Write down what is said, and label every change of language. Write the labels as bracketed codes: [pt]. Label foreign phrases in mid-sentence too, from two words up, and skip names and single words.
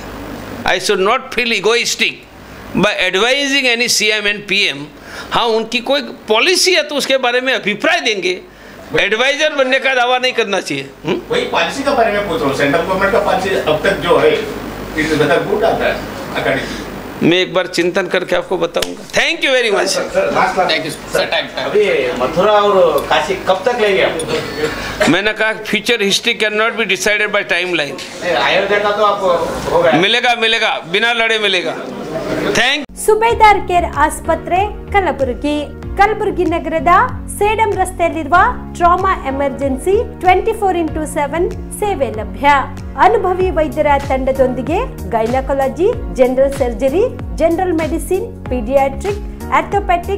[en] I should not feel egoistic by advising any CM and PM. [hi] हाँ, उनकी कोई पॉलिसी है तो उसके बारे में अभिप्राय देंगे, एडवाइजर बनने का दावा नहीं करना चाहिए। वही पॉलिसी के बारे में पूछ रहा हूँ, [en] central government [hi] का पॉलिसी अब तक जो है [en] it is whether good [hi] आता है अकॉर्डिंग। मैं एक बार चिंतन करके आपको बताऊंगा। [en] thank you very much. thank you sir. [hi] अभी मथुरा और काशी कब तक लेंगे आप? मैंने कहा [en] future history cannot be decided by time line. [hi] अयोध्या का तो आप हो गया, मिलेगा, बिना लड़े मिलेगा। [kn] ಥ್ಯಾಂಕ್ ಸುಬೇದಾರ್ ಕೇರ್ ಆಸ್ಪತ್ರೆ ಕಲಬುರಗಿ ನಗರದ ಸೇಡಂ ರಸ್ತೆಯಲ್ಲಿರುವ [en] trauma emergency [kn] 24x7 ಸೇವೆ ಲಭ್ಯ. ಅನುಭವಿ ವೈದ್ಯರ ತಂಡದೊಂದಿಗೆ ಗೈನಕಾಲಜಿ, [en] general surgery, general medicine, [kn] ಪೀಡಿಯಾಟ್ರಿಕ್, ಆರ್ಥೋಪೆಟಿಕ್,